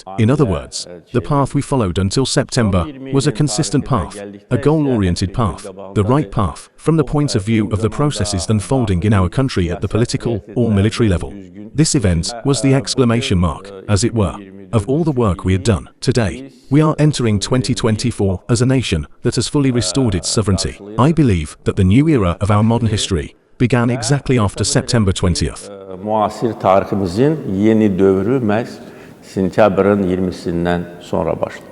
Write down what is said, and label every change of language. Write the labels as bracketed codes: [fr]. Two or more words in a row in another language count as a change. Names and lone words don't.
[en] In other words, the path we followed until September was a consistent path, a goal-oriented path, the right path, from the point of view of the processes unfolding in our country at the political or military level. This event was the exclamation mark, as it were, of all the work we had done. Today, we are entering 2024 as a nation that has fully restored its sovereignty. I believe that the new era of our modern history began exactly after September 20th. [az] Müasir tariximizin yeni dövrü məhz sentyabrın 20'sindən sonra başladı.